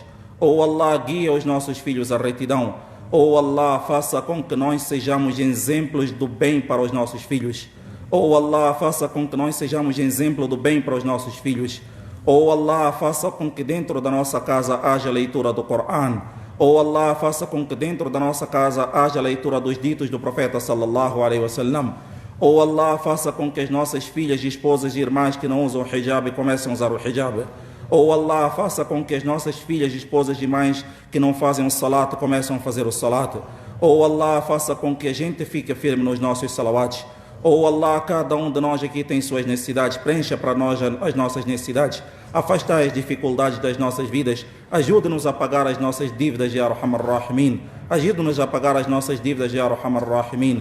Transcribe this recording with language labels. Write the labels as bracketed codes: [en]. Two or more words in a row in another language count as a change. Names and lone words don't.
[pt] Oh Allah, guia os nossos filhos à retidão. Oh Allah, faça com que nós sejamos exemplos do bem para os nossos filhos. Oh Allah, faça com que nós sejamos exemplo do bem para os nossos filhos. Oh Allah, faça com que dentro da nossa casa haja leitura do Coran. Oh Allah, faça com que dentro da nossa casa haja leitura dos ditos do profeta [ar] صلى الله عليه وسلم. [pt] Oh Allah, faça com que as nossas filhas, esposas e irmãs que não usam o hijab comecem a usar o hijab. Oh Allah, faça com que as nossas filhas, esposas e mães que não fazem o salat comecem a fazer o salat. Oh Allah, faça com que a gente fique firme nos nossos salawats. Oh Allah, cada um de nós aqui tem suas necessidades, preencha para nós as nossas necessidades, afasta as dificuldades das nossas vidas, ajude-nos a pagar as nossas dívidas, [ar] يا أرحم الراحمين, [pt] ajude-nos a pagar as nossas dívidas, [ar] يا أرحم الراحمين.